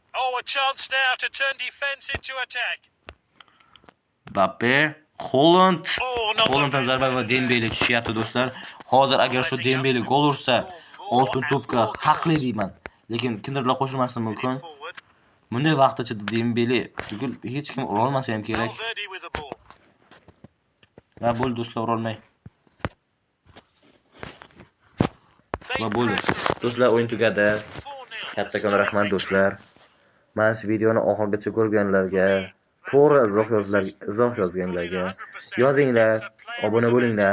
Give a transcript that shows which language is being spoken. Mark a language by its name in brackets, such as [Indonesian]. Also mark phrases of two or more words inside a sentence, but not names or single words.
[Uzbek] Mbappe, Hollanddan zarba va Dembele tushyapti do'stlar. Hozir agar shu Dembele gol ursa, oltin to'pga haqli deyman. lekin kimdirlar qo'shilmasligi mumkin. Bunday vaqtgacha Dembele tugul hech kim ura olmasa ham kerak. [English] Valverde with the ball. [Uzbek] Va bo'ldi do'stlar, ura olmay. Va bo'ldi. Do'stlar, o'yin tugadi. 4-0. Kattakon rahmat do'stlar. Mana shu videoni oxirigacha ko'rganlarga, to'g'ri izoh yozganlarga yozinglar, obuna bo'linglar.